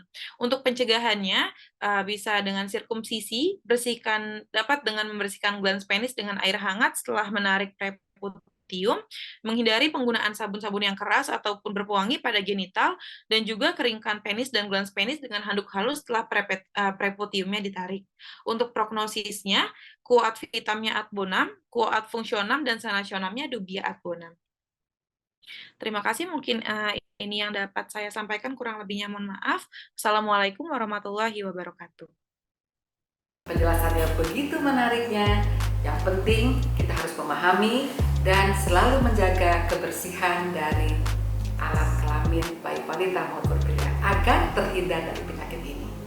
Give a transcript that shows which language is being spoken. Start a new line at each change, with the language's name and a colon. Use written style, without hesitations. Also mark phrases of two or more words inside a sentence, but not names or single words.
Indonesian: Untuk pencegahannya, bisa dengan sirkumsisi, dapat dengan membersihkan
Latin: glans penis
Indonesian: dengan air hangat setelah menarik preputium, menghindari penggunaan sabun-sabun yang keras ataupun berpewangi pada genital, dan juga keringkan penis dan
Latin: glans penis
Indonesian: dengan handuk halus setelah preputiumnya ditarik. Untuk prognosisnya,
Latin: quo ad vitamnya ad bonum, quo ad functionam,
Indonesian: dan sanationamnya
Latin: dubia ad bonum.
Indonesian: Terima kasih, mungkin ini yang dapat saya sampaikan, kurang lebihnya mohon maaf.
Arabic: السلام عليكم ورحمة الله وبركاته.
Indonesian: Penjelasannya begitu menariknya. Yang penting kita harus memahami dan selalu menjaga kebersihan dari alat kelamin baik wanita maupun pria agar terhindar dari penyakit ini.